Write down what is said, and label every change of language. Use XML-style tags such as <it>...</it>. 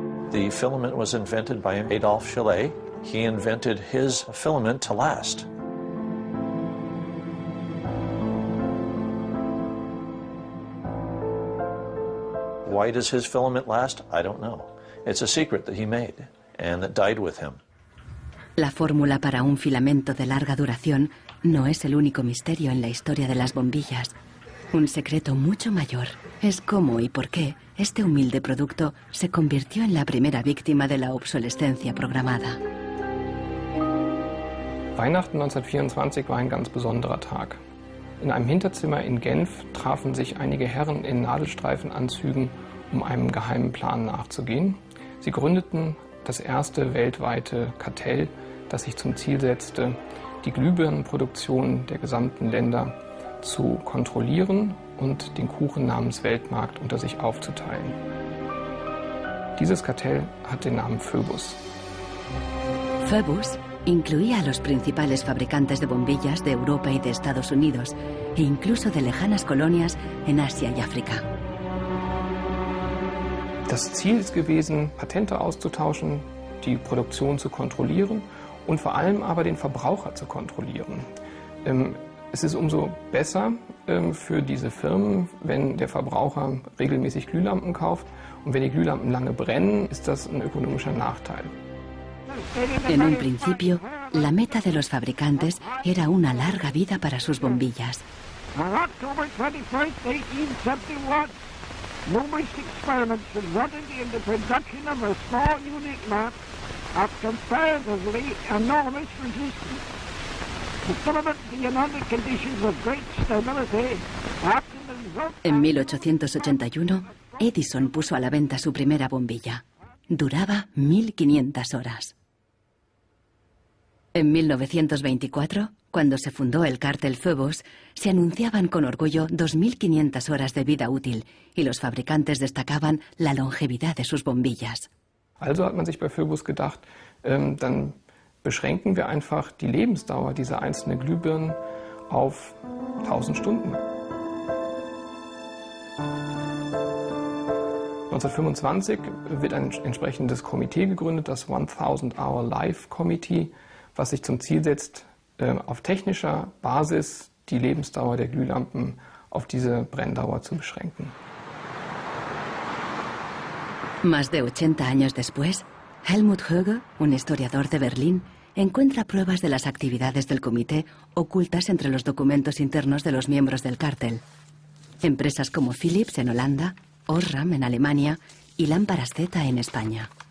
<en>The filament was invented by Adolphe Chaillet. He invented his filament to last. Why does his filament last? I don't know. It's a secret that he made and that died with him.</en> <es>La fórmula para un filamento de larga duración no es el único misterio en la historia de las bombillas. Un secreto mucho mayor es cómo y por qué este humilde producto se convirtió en la primera víctima de la obsolescencia programada.</es> <de>Weihnachten 1924 war ein ganz besonderer Tag. In einem Hinterzimmer in Genf trafen sich einige Herren in Nadelstreifenanzügen, um einem geheimen Plan nachzugehen. Sie gründeten das erste weltweite Kartell, das sich zum Ziel setzte, die Glühbirnenproduktion der gesamten Länder zu kontrollieren und den Kuchen namens Weltmarkt unter sich aufzuteilen. Dieses Kartell hat den Namen Phoebus.</de> <es>Phoebus incluía a los principales fabricantes de bombillas de Europa y de Estados Unidos, e incluso de lejanas colonias en Asia y África.</es> <de>Das Ziel ist gewesen, Patente auszutauschen, die Produktion zu kontrollieren und vor allem aber den Verbraucher zu kontrollieren. Es ist umso besser für diese Firmen, wenn der Verbraucher regelmäßig Glühlampen kauft, und wenn die Glühlampen lange brennen, ist das ein ökonomischer Nachteil.</de> <es>En un principio, la meta de los fabricantes era una larga vida para sus bombillas.</es> <en>On October 21st, 1871, numerous experiments resulted in the production of a small unique lamp of comparatively enormous resistance. The filament being under conditions of great stability after the result...</en> <es>En 1881, Edison puso a la venta su primera bombilla. Duraba 1500 horas. En 1924, cuando se fundó el cártel Phoebus, se anunciaban con orgullo 2500 horas de vida útil y los fabricantes destacaban la longevidad de sus bombillas.</es> <de>Also hat man sich bei Phoebus gedacht, dann beschränken wir einfach die Lebensdauer dieser einzelnen Glühbirnen auf 1000 Stunden. 1925 wird ein entsprechendes Komitee gegründet, das 1000 Hour Life Committee, was sich zum Ziel setzt, auf technischer Basis die Lebensdauer der Glühlampen auf diese Brenndauer zu beschränken.</de> <es>Más de 80 años después, Helmut Höge, un historiador de Berlín, encuentra pruebas de las actividades del comité ocultas entre los documentos internos de los miembros del cártel. Empresas como Philips en Holanda, Osram en Alemania y Lámparas Z en España.</es>